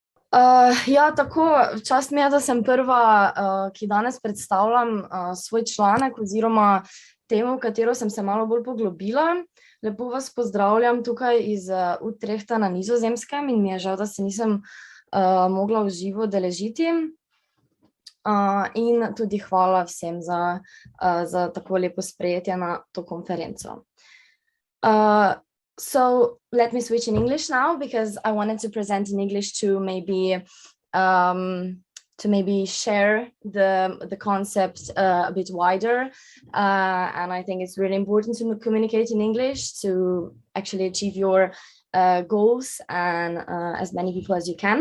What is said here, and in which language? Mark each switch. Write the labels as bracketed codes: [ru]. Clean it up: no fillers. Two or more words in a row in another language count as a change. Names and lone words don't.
[sl] Ja, tako, čast mi je, da sem prva, ki danes predstavljam svoj članek oziroma temo, v katero sem se malo bolj poglobila. Lepo vas pozdravljam tukaj iz Utrehta na Nizozemskem in mi je žal, da se nisem mogla v živo udeležiti. In tudi hvala vsem za tako lepo sprejetje na to konferenco. [en] So let me switch in English now because I wanted to present in English to maybe share the concept a bit wider, and I think it's really important to communicate in English to actually achieve your goals and as many people as you can.